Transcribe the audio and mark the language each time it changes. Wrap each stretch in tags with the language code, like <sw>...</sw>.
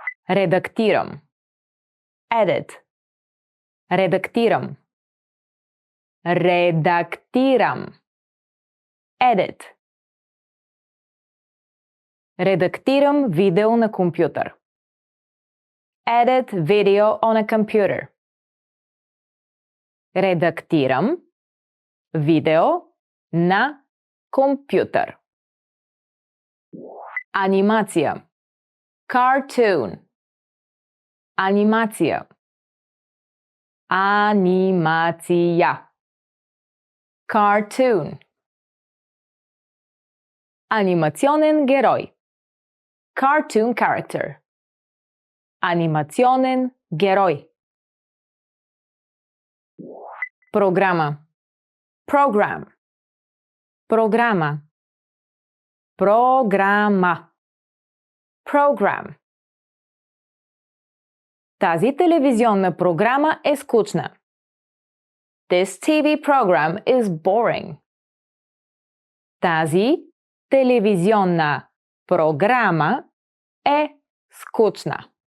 <bg>Редактирам. Edit. Редактирам. Редактирам. Edit. Редактирам видео на компютър.</bg> <en>Edit video on a computer.</en> <bg>Редактирам видео на компютър. Анимация. Cartoon. Анимация. Анимация. Cartoon. Анимационен герой.</bg> <en>Cartoon character.</en> <bg>Анимационен герой. Програма. Program. Програма. Програма. Program. Тази телевизионна програма е скучна.</bg> <en>This TV program is boring.</en> <bg>Тази телевизионна програма е скучна.</bg>